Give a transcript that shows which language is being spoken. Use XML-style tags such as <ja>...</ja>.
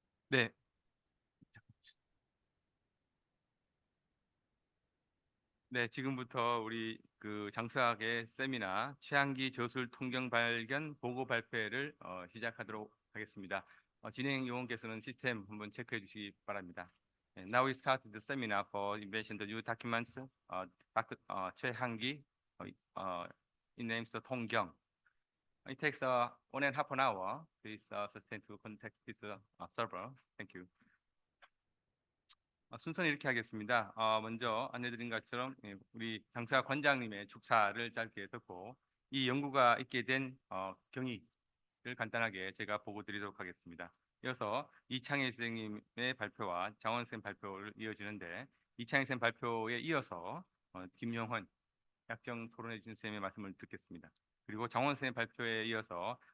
<ko>네, 네, 지금부터 우리 그 장수학의 세미나 최한기 저술 통경 발견 보고 발표회를 시작하도록 하겠습니다. 진행 요원께서는 시스템 한번 체크해 주시기 바랍니다.</ko> <en>Now we start the seminar for invention the new documents. 최한기, it names the 통경. It takes 1.5 an hour. Please sustain to contact this server. Thank you.</en> <ko>순서는 이렇게 하겠습니다. 먼저 안내드린 것처럼 우리 장사 관장님의 축사를 짧게 듣고 이 연구가 있게 된 경위를 간단하게 제가 보고 드리도록 하겠습니다. 이어서 이창희 선생님의 발표와 장원 선생님 발표를 이어지는데 이창희 선생님 발표에 이어서 김용헌 약정 토론해 주신 선생님의 말씀을 듣겠습니다. 그리고 장원 선생님 발표에 이어서</ko>